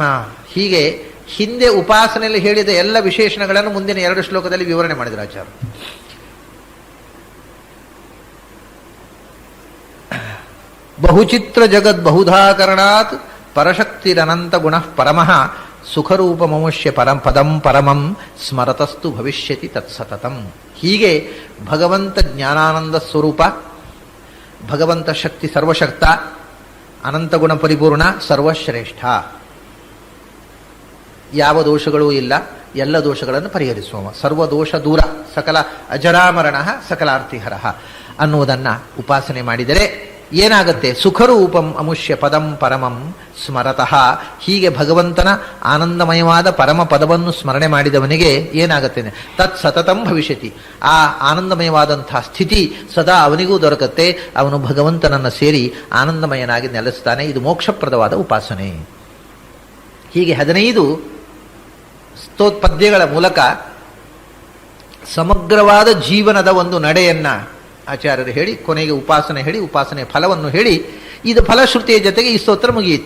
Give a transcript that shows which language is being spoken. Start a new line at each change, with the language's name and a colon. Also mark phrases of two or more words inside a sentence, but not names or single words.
Kannada: ಹೀಗೆ ಹಿಂದೆ ಉಪಾಸನೆಯಲ್ಲಿ ಹೇಳಿದ ಎಲ್ಲ ವಿಶೇಷಣಗಳನ್ನು ಮುಂದಿನ 2 ಶ್ಲೋಕದಲ್ಲಿ ವಿವರಣೆ ಮಾಡಿದರು ಆಚಾರ್ಯ.
Sanskrit: ಬಹುಚಿತ್ರ ಜಗದ್ ಬಹುಧಾಕರಣಾತ್ ಪರಶಕ್ತಿರನಂತ ಗುಣ ಪರಮಃ ಸುಖರೂಪ ಮಮುಷ್ಯ ಪದಂ ಪರಮಂ ಸ್ಮರತಸ್ತು ಭವಿಷ್ಯತಿ ತತ್ಸತತಂ.
Kannada: ಹೀಗೆ ಭಗವಂತ ಜ್ಞಾನಾನಂದ ಸ್ವರೂಪ, ಭಗವಂತ ಶಕ್ತಿ ಸರ್ವಶಕ್ತ, ಅನಂತ ಗುಣ ಪರಿಪೂರ್ಣ, ಸರ್ವಶ್ರೇಷ್ಠ, ಯಾವ ದೋಷಗಳೂ ಇಲ್ಲ, ಎಲ್ಲ ದೋಷಗಳನ್ನು ಪರಿಹರಿಸುವ, ಸರ್ವದೋಷ ದೂರ, ಸಕಲ ಅಜರಾಮರಣ ಸಕಲಾರ್ಥಿಹರ ಅನ್ನುವುದನ್ನು ಉಪಾಸನೆ ಮಾಡಿದರೆ ಏನಾಗುತ್ತೆ?
Sanskrit: ಸುಖರೂಪಂ ಅಮುಷ್ಯ ಪದಂ ಪರಮಂ ಸ್ಮರತಃ.
Kannada: ಹೀಗೆ ಭಗವಂತನ ಆನಂದಮಯವಾದ ಪರಮ ಪದವನ್ನು ಸ್ಮರಣೆ ಮಾಡಿದವನಿಗೆ ಏನಾಗುತ್ತೆ?
Sanskrit: ತತ್ ಸತತಂ ಭವಿಷ್ಯತಿ.
Kannada: ಆ ಆನಂದಮಯವಾದಂತಹ ಸ್ಥಿತಿ ಸದಾ ಅವನಿಗೂ ದೊರಕತ್ತೆ. ಅವನು ಭಗವಂತನನ್ನು ಸೇರಿ ಆನಂದಮಯನಾಗಿ ನೆಲೆಸ್ತಾನೆ. ಇದು ಮೋಕ್ಷಪ್ರದವಾದ ಉಪಾಸನೆ. ಹೀಗೆ 15 ಪದ್ಯಗಳ ಮೂಲಕ ಸಮಗ್ರವಾದ ಜೀವನದ ಒಂದು ನಡೆಯನ್ನ ಆಚಾರ್ಯರು ಹೇಳಿ, ಕೊನೆಗೆ ಉಪಾಸನೆ ಹೇಳಿ, ಉಪಾಸನೆ ಫಲವನ್ನು ಹೇಳಿ, ಇದು ಫಲಶ್ರುತಿಯ ಜೊತೆಗೆ ಈ ಸ್ತೋತ್ರ ಮುಗಿಯುತ್ತೆ.